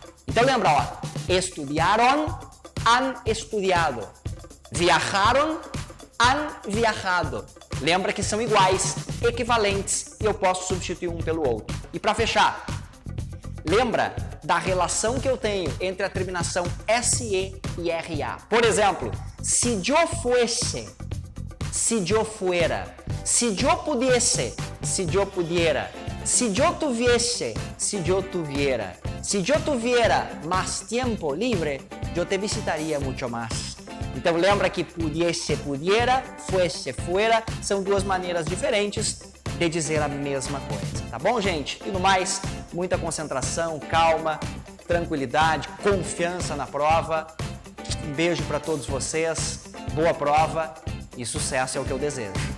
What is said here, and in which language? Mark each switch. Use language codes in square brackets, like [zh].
[pt] Então lembra, ó, [es] estudiaron, han estudiado. Viajaron, han viajado. [pt] Lembra que são iguais, equivalentes, e eu posso substituir um pelo outro. E para fechar, lembra da relação que eu tenho entre a terminação SE e RA. Por exemplo, [es] se yo fuese, se yo fuera, se yo pudiese, se yo pudiera, se yo tuviese, se yo tuviera, se yo tuviera más tiempo libre, yo te visitaría mucho más. [pt] Então lembra que pudiese, pudiera, fuese, fuera, são 2 maneiras diferentes de dizer a mesma coisa, tá bom, gente? E no mais, muita concentração, calma, tranquilidade, confiança na prova. Um beijo para todos vocês, boa prova e sucesso é o que eu desejo.